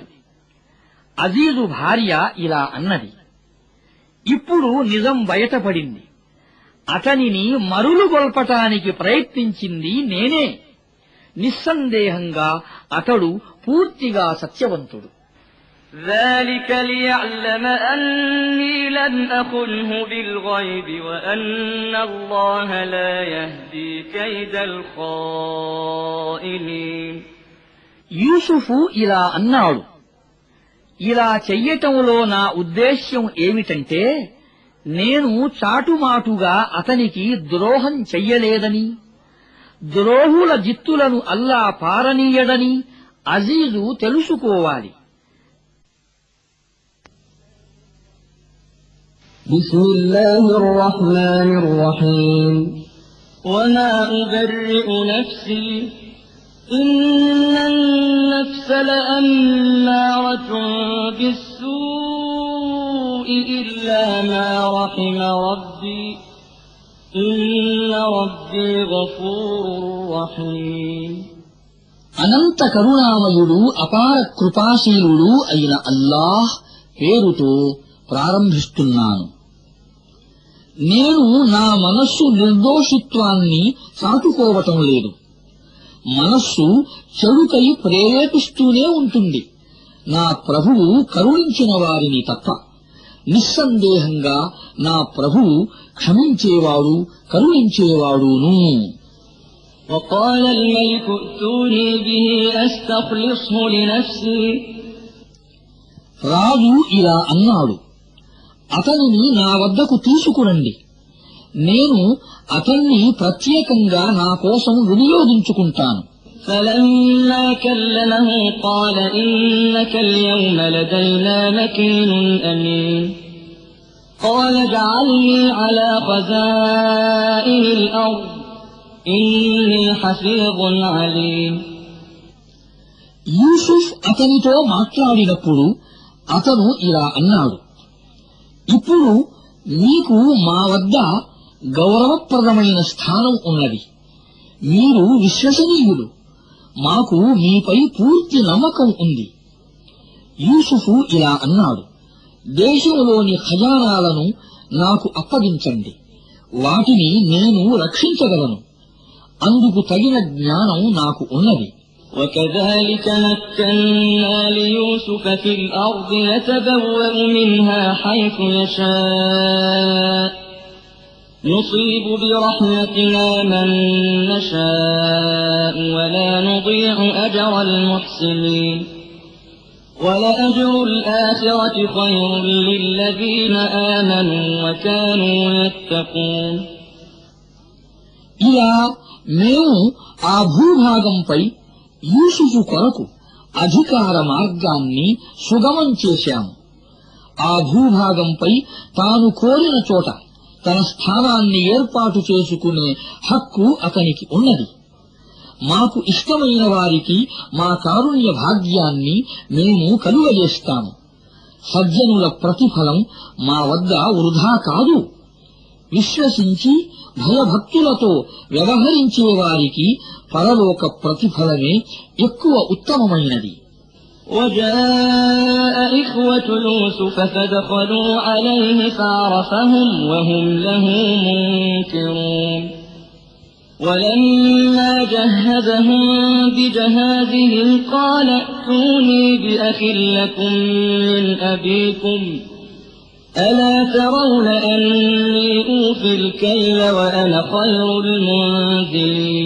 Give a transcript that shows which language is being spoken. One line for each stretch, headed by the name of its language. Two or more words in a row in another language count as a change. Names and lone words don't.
Telugu: అజీజు భార్య ఇలా అన్నది, ఇప్పుడు నిజం బయటపడింది. అతనిని మరులుగొల్పటానికి ప్రయత్నించింది నేనే. నిస్సందేహంగా అతడు పూర్తిగా సత్యవంతుడు.
Arabic: ذلك ليعلم أني لم أخنه بالغيب وأن الله لا يهدي كيد الخائنين.
Telugu: యూసుఫు ఇలా అన్నాడు, ఇలా చెయ్యటంలో నా ఉద్దేశ్యం ఏమిటంటే, నేను చాటుమాటుగా అతనికి ద్రోహం చెయ్యలేదని, ద్రోహుల జిత్తులను అల్లా పారనీయడని అజీజు తెలుసుకోవాలి.
Arabic: بسم الله الرحمن الرحيم. وما أبرئ نفسي إن النفس لأمارة بالسوء إلا ما رحم ربي إن ربي غفور رحيم.
Telugu: అనంత కరుణామయుడు అపార కృపాశీలుడు అయిన అల్లాహ్ పేరుతో ప్రారంభిస్తున్నాను. నేను నా మనస్సు నిర్దోషిత్వాన్ని చాటుకోవటం లేదు. మనస్సు చెడుకై ప్రేరేపిస్తూనే ఉంటుంది. నా ప్రభువు కరుణించిన వారిని తప్ప. నిస్సందేహంగా నా ప్రభువు క్షమించేవాడు, కరుణించేవాడును.
Arabic: وقال الملك ائتوني به أستخلصه لنفسي.
Telugu: రాజు ఇలా అన్నాడు, అతనిని నా వద్దకు తీసుకురండి, నేను అతన్ని ప్రత్యేకంగా నా కోసం వినియోగించుకుంటాను.
Arabic: فلما كلمه قال إنك اليوم لدينا مكين أمين. قال اجعلني على خزائن الأرض إني حفيظ عليم.
Telugu: యూసుఫ్ అతనితో మాట్లాడినప్పుడు అతను ఇలా అన్నాడు, ఇప్పుడు మీకు మా వద్ద గౌరవప్రదమైన స్థానం ఉన్నది. మీరు విశ్వసనీయులు. మాకు మీపై పూర్తి నమ్మకం ఉంది. యూసుఫు ఇలా అన్నాడు, దేశంలోని ఖజానాలను నాకు అప్పగించండి. వాటిని నేను రక్షించగలను. అందుకు తగిన జ్ఞానం నాకు ఉన్నది.
Arabic: وكذلك مكنا ليوسف في الأرض يتبوأ منها حيث يشاء نصيب برحمتنا من نشاء ولا نضيع أجر المحسنين ولأجر الآخرة خير للذين آمنوا وكانوا يتقون.
Telugu: ఇలా మేము ఆ భూభాగంపై యూసుఫు కొరకు అధికార మార్గాన్ని సుగమం చేశాము. ఆ భూభాగంపై తాను కోరిన చోట తన స్థానాన్ని ఏర్పాటు చేసుకునే హక్కు అతనికి ఉన్నది. మాకు ఇష్టమైన వారికి మా కారుణ్య భాగ్యాన్ని మేము కలుగజేస్తాము. సజ్జనుల ప్రతిఫలం మా వద్ద వృధా కాదు. విశ్వసించి భయభక్తులతో వ్యవహరించే వారికి పరలోక ప్రతిఫలమే ఎక్కువ ఉత్తమమైనది.
Arabic: وجاء إخوة يوسف فدخلوا عليه فعرفهم وهم له منكرون. ولما جهزهم بجهازهم قال ائتوني بأخ لكم من أبيكم ألا ترون أني أوفي الكيل وأنا خير المنزلين.